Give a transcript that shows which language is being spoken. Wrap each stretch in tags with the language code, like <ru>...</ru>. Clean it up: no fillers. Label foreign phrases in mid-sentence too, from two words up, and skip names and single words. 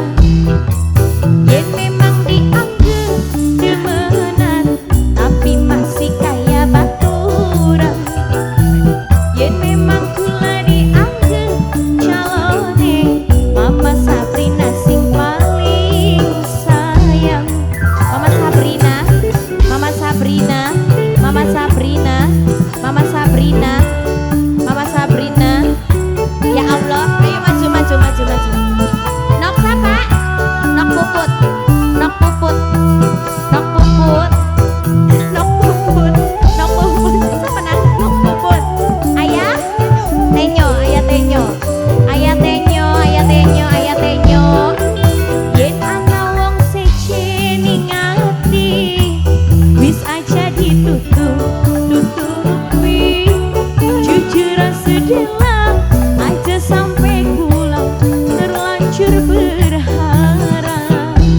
<jv>Yen memang dianggap demenan, tapi masih kaya baturan. Yen memang kula dianggap calone, Mama Sabrina sing paling sayang. Mama Sabrina, Mama Sabrina, Mama Sabrina, Mama Sabrina, Mama Sabrina.</jv> <id>Ya Allah, ayo maju, maju, maju, maju. Nok siapa? Nok Puput, Nok Puput, Nok Puput, Nok Puput, Nok Puput. Siapa nak? Nok Puput. Ayah, Tenyo, ayah Tenyo, ayah Tenyo, ayah Tenyo, ayah Tenyo.</id> <jv>Yen ana wong sece ning ati, wis aja ditutup-tutupi. Jujur sedihlah aja sampai kula terlanjur berharap.</jv>